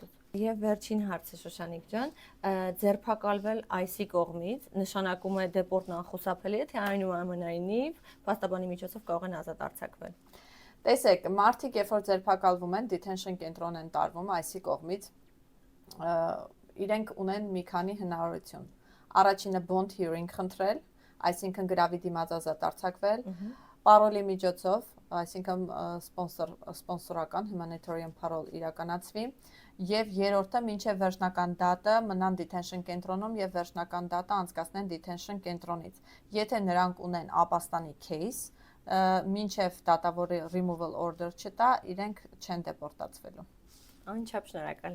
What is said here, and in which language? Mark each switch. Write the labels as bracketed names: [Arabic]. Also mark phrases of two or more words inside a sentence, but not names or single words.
[Armenian] Եվ վերջին հարցը Շուշանիկ ջան, ձերբակալվել IC կողմից նշանակում է դեպորտն անխուսափելի է, թե այնուամենայնիվ փաստաբանի միջոցով կարող են ազատ արձակվել։ Տեսեք, մարդիկ երբ որ ձերբակալվում են, detention կենտրոն են տարվում IC կողմից, իրենք ունեն մի քանի հնարավորություն։ Առաջինը [English] bond hearing [Armenian] խնդրել, այսինքն գրավի դիմաց ազատ արձակվել, parole-ի միջոցով, այսինքն սպոնսորական [English] humanitarian parole [Armenian] իրականացվի, եւ երրորդը մինչեւ վերջնական դատը մնան detention կենտրոնում եւ վերջնական դատը անցկացնեն detention կենտրոնից։ Եթե նրանք ունեն ապաստանի case, մինչեւ դատավորի [English] removal order [Armenian] չտա, իրենք չեն դեպորտացվելու։ Անչափ շնորհակալ